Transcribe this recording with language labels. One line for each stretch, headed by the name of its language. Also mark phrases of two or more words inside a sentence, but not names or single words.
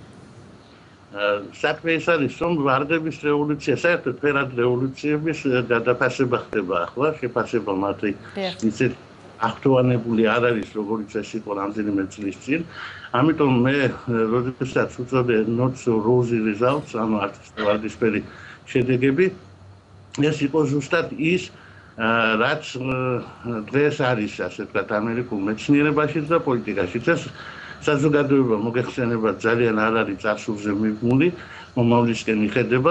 Georgian: საქმე ის არის, რომ ვარდების რევოლუცია საერთოდ ფერად რევოლუციების გადაფასება ხდება ახლა, შეფასება მათი ისეთ აქტუალებული არ არის, როგორც ეს იყო რამდენიმე წლის წინ.
English: ამიტომ მე როდესაც უწოდე not so rosy results,
Georgian: ანუ არც ვარდისფერი შედეგები, ეს იყო ზუსტად ის, რაც დღეს არის, ასე ვთქვათ, ამერიკულ მეცნიერებაშიც და პოლიტიკაშიც. ეს საზოგადოება მოგეხსენება ძალიან არ არის წარსულზე მიბმული, მომავლისკენ მიხედება.